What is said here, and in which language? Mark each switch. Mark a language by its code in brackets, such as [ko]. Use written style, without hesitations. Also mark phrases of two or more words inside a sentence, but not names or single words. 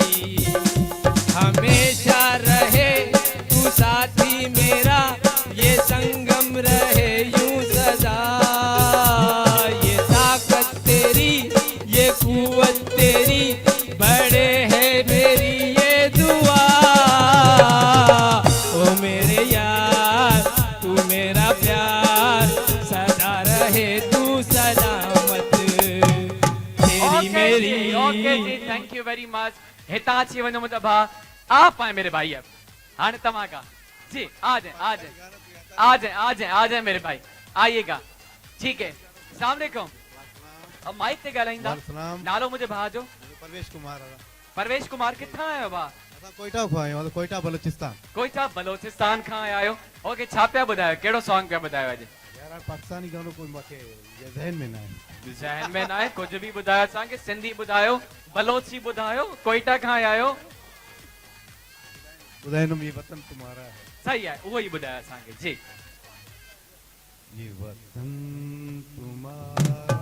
[ur] ہمیشہ رہے تو ساتھی میرا، یہ سنگم رہے یوں سدا، یہ طاقت تیری، یہ قوت تیری، بڑے ہے میری یہ دعا، او میرے یار تو میرا پیار، سدا رہے تو سلامت، تیری میری. اوکے جی, [en] Thank you very much. [sd] हिता अची वञो मुंहिंजा भाउ, [ur] آپ آئے میرے بھائی. अब [sd] हाणे तव्हां [ur] کا جی، آ جائے آ جائے آ جائے آ جائے آ جائے میرے بھائی، آئیے گا، ٹھیک ہے? [ar] السلام عليكم. [sd] अब माइक ते ॻाल्हाईंदा। नालो मुंहिंजे भाउ जो? परवेश कुमार। परवेश कुमार, किथां आयो भाउ? कोयटा खां आहियूं, कोयटा बलूचिस्तान। कोयटा बलोचिस्तान खां आया आहियो। ओके, छा पिया ॿुधायो, कहिड़ो सॉन्ग पिया ॿुधायो अॼु? यार पाकिस्तानी गानो कोई मूंखे ज़हन में न आहे। ज़हन में न आहे, कुझु बि ॿुधायो असांखे। सिंधी ॿुधायो, बलोची ॿुधायो, कोयटा खां आया आहियो। ॿुधाईंदुमि, [ur] یہ وطن تمہارا ہے. [sd] सही आहे, उहो ई ॿुधायो असांखे जी। [ur] یہ وطن تمہارا